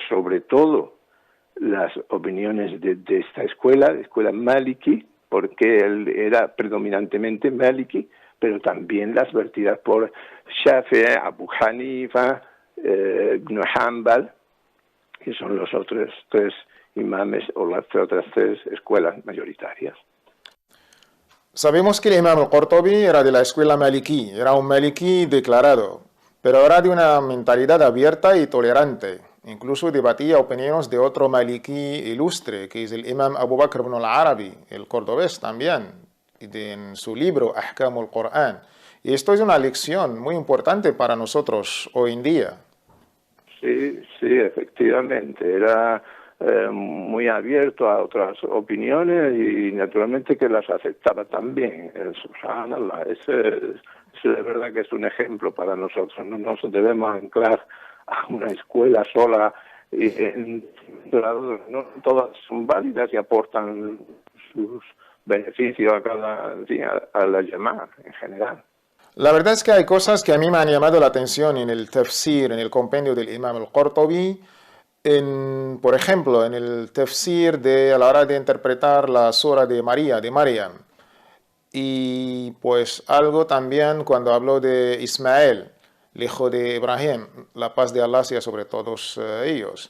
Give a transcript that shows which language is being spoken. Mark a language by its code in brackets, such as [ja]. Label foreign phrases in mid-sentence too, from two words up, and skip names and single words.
[es] sobre todo las opiniones de esta escuela, de escuela Maliki, porque él era predominantemente Maliki, pero también las vertidas por Shafi'i, Abu Hanifa, Ibn Hanbal, que son los otros tres imames o las otras tres escuelas mayoritarias. Sabemos que el imam al-Qurtubi era de la escuela maliki, era un maliki declarado, pero era de una mentalidad abierta y tolerante. Incluso debatía opiniones de otro maliki ilustre, que es el imam Abu Bakr ibn al-Arabi, el cordobés también, en su libro Ahkam al-Qur'an. Y esto es una lección muy importante para nosotros hoy en día. Sí, efectivamente. Era muy abierto a otras opiniones y naturalmente que las aceptaba también. Subhanallah, eso de verdad que es un ejemplo para nosotros. No nos debemos anclar a una escuela sola. No todas son válidas y aportan sus beneficios a la llamada en general. La verdad es que hay cosas que a mí me han llamado la atención en el tafsir, en el compendio del imam al-Qurtubi, por ejemplo, en el tafsir a la hora de interpretar la sura de María, de Maryam. Y pues algo también cuando habló de Ismael, el hijo de Ibrahim, la paz de Allah sea sobre todos ellos.